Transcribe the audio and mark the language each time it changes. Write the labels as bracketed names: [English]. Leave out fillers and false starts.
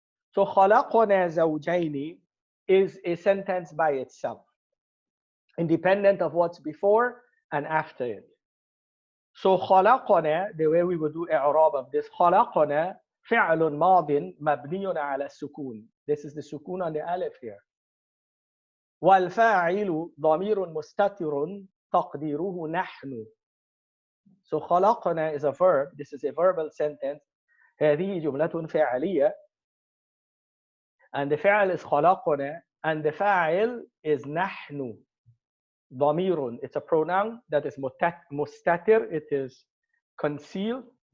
[English] So [Arabic] خَلَقْنَا زَوْجَيْنِ [English] is a sentence by itself, independent of what's before and after it. So خَلَقْنَا, the way we would do i'rab of this, [Arabic] خَلَقْنَا فعل ماض مبني على السكون. [English] This is the sukun on the alif here. [Arabic] والفاعل ضمير مستتر تقديره نحن. [English] So خلقنا is a verb. This is a verbal sentence. [Arabic] هذه جملة فعلية. [English] And the فعل is خلقنا, and the فاعل is نحن. [Arabic] ضمير. [English] It's a pronoun that is مستتر. It is concealed.